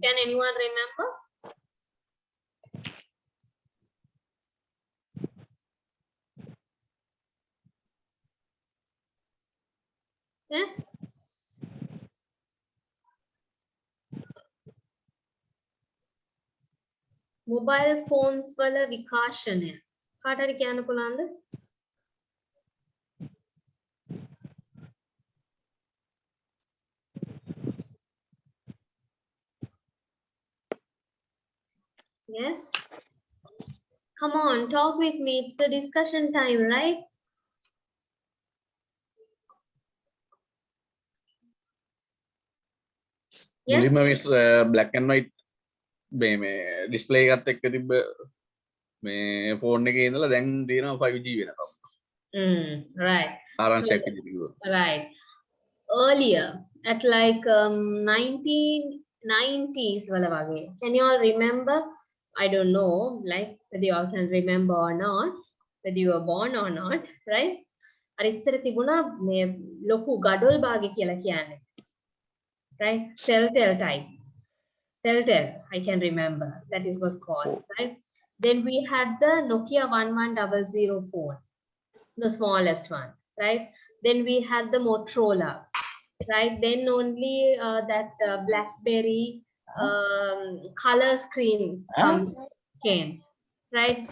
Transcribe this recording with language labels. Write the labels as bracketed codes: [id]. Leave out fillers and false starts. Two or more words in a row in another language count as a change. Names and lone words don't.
[en] Can anyone remember? Yes? Mobile phones [si] වල විකාශන. කාටරි කියන්න පුළුවන්ද? [en] Yes? Come on, talk with me. It's the discussion time, right? Yes? [si] මුලින්ම මිස් [en] black and white [si] මේ display එකත් එක්ක තිබ්බ මේ phone එකේ ඉඳලා දැන් තියෙනවා 5G වෙනකම්. [en] Right. [si] ආරංචියක් විදිහට කිව්වොත්. [en] Right. Earlier, at like 1990s [si] වල වගේ. [en] Can you all remember? I don't know, like whether you all can remember or not, whether you were born or not, right? [si] අර ඉස්සර තිබුණා මේ ලොකු ගඩොල් භාගය කියලා කියන්නේ. [en] Right? Cell type. Cell, I can remember. That is was called, right? Then we had the Nokia 1100 phone, the smallest one, right? Then we had the Motorola, right? Then only that BlackBerry color screen came, right?